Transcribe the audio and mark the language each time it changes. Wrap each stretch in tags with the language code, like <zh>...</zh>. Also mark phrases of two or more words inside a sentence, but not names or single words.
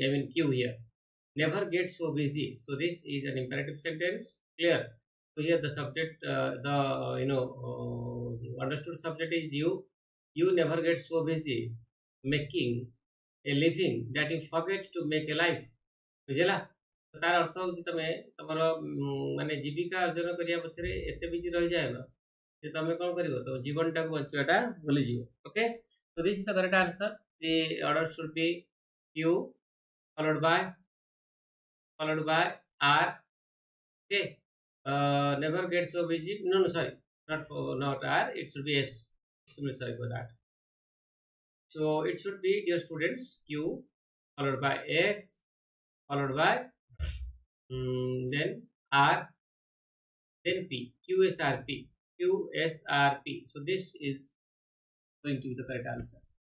<en>I mean Q here. Never get so busy. So this is an imperative sentence. Clear? So here the subject, understood subject is you. You never get so busy making a living that you forget to make a life.</en> <or>ବୁଝିଲ ତାର ଅର୍ଥ ହେଉଛି ତୁମେ ତୁମର ମାନେ ଜୀବିକା ଅର୍ଜନ କରିବା ପଛରେ ଏତେ ବିଜି ରହି ଯାଅ ନା ଯେ ତୁମେ କୌଣସି କରିବ ତ ଜୀବନଟା କୁ ବଞ୍ଚିବାଟା ଭୁଲି ଯିବ ओके</or> <en>so this is the correct answer the order should be q followed by r okay never get so busy no sorry not r it should be s extremely sorry for that so it should be dear students q followed by s followed by then r then p qsrp so this is going to be the correct answer.</en>